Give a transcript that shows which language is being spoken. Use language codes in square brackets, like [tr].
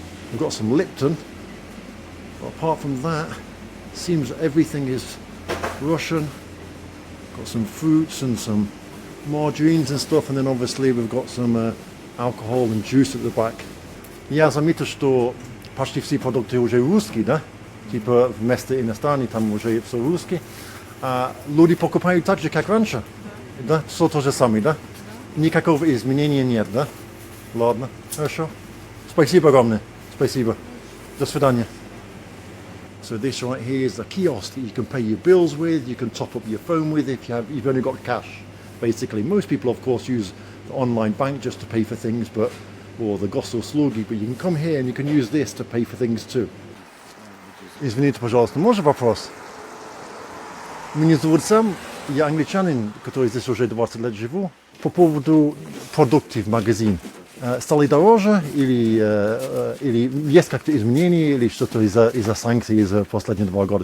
[en] We've got some Lipton. But apart from that, seems everything is Russian. Got some fruits and some margarines and stuff, and then obviously we've got some alcohol and juice at the back. [ru] Я заметил, что почти все продукты уже русские, да? Типа вместо иностранных там уже все русские. А люди покупают так же, как раньше. Да? Все то же самое, да? Никакого изменения нет, да? Ладно, хорошо. Спасибо огромное. Спасибо. До свидания. [en] So this right here is a kiosk that you can pay your bills with, you can top up your phone with if you've only got cash. Basically, most people of course use the online bank just to pay for things, or the госуслуги, but you can come here and you can use this to pay for things too. [ru] Извините, пожалуйста, можно вопрос? Меня зовут Сам, я англичанин, который здесь уже 20 лет живу. По поводу продуктов в магазин. Стали дороже или есть как-то изменения, или что-то из-за санкций из-за последних 2 года?